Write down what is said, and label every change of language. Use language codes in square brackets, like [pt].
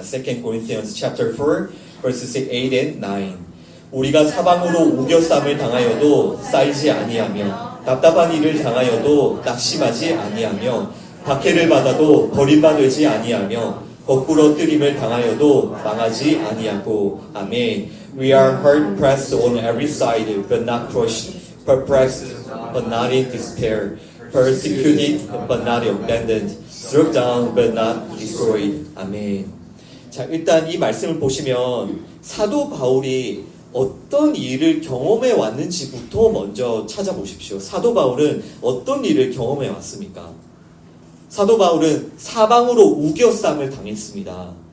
[en] 2 Corinthians chapter 4 verses 8 and 9. [ko] 우리가 사방으로 우겨쌈을 당하여도 쌓이지 아니하며 답답한 일을 당하여도 낙심하지 아니하며 박해를 받아도 버림받지 아니하며 거꾸로 뜨림을 당하여도 망하지 아니하고. 아멘. [en] We are hard pressed on every side, but not crushed, perplexed, but not in despair, persecuted, but not abandoned, struck down, but not destroyed. [ko] 아멘. 자, 일단 이 말씀을 보시면 사도 바울이 어떤 일을 경험해 왔는지부터 먼저 찾아보십시오. 사도 바울은 어떤 일을 경험해 왔습니까? 사도 바울은 사방으로 우겨쌈을 당했습니다.